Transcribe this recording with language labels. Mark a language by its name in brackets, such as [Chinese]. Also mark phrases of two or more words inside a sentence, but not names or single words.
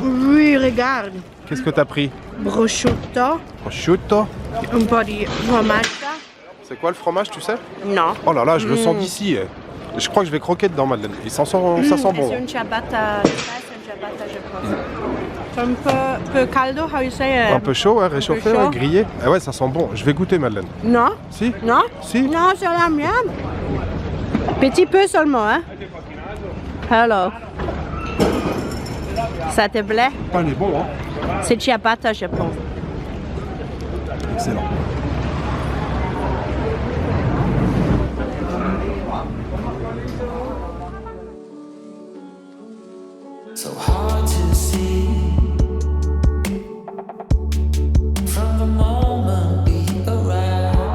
[French] Oui, regarde. Qu'est-ce que t'as pris? Prosciutto, Prosciutto. [Italian] un po' di formaggio. [French] C'est quoi le fromage, tu sais? No. Oh là là, je le sens d'ici. Je crois que je vais croquer dedans, Madeleine. Ça sent bon. C'est une ciabatta, je pense. C'est un peu caldo, [English] how you say? [French] Un peu chaud, ouais, réchauffé, chaud. ouais, grillé. Ah ouais, ça sent bon. Je vais goûter, Madeleine. Non? Si? Non? Si? Non, c'est la mienne. Petit peu seulement, hein? Hello. Ça te plaît? Ah, il est bon, hein? C'est ciabatta, je pense. Excellent. [English] So hard to see from the moment we arrive.